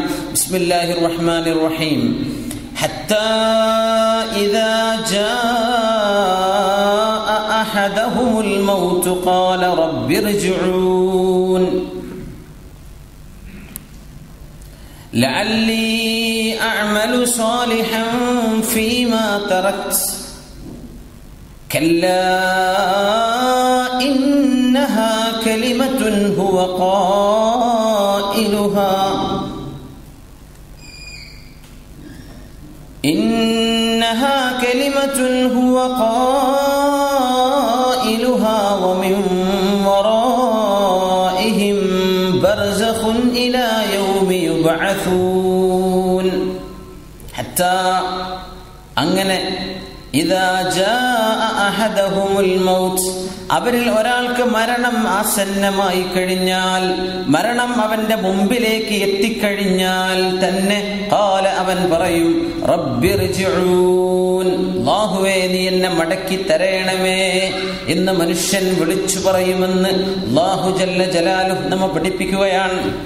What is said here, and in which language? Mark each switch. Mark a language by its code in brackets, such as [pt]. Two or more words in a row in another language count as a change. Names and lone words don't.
[ar] بسم الله الرحمن الرحيم حتى إذا جاء أحدهم الموت قال رب ارجعون لعلي أعمل صالحا فيما تركت كلا إنها كلمة هو قائلها ومن ورائهم برزخ إلى يوم يبعثون. [ml] حتى അങ്ങനെ [ar] إذا جاء أحدهم الموت, [ml] അവരിൽ ഒരാൾക്ക് മരണം ആസന്നമായി കഴിഞ്ഞാൽ, മരണം അവന്റെ മുമ്പിലേക്ക് എത്തിക്കഴിഞ്ഞാൽ തന്നെ ഖാല, അവൻ പറയും റബ്ബിർജിഊൻ, അല്ലാഹുവേ നീ എന്നെ മടക്കി തരണമേ എന്ന് മനുഷ്യൻ വിളിച്ചു പറയുമെന്ന് [ar] الله جل جلاله [ml] നമ്മെ പഠിപ്പിക്കുകയാണ്.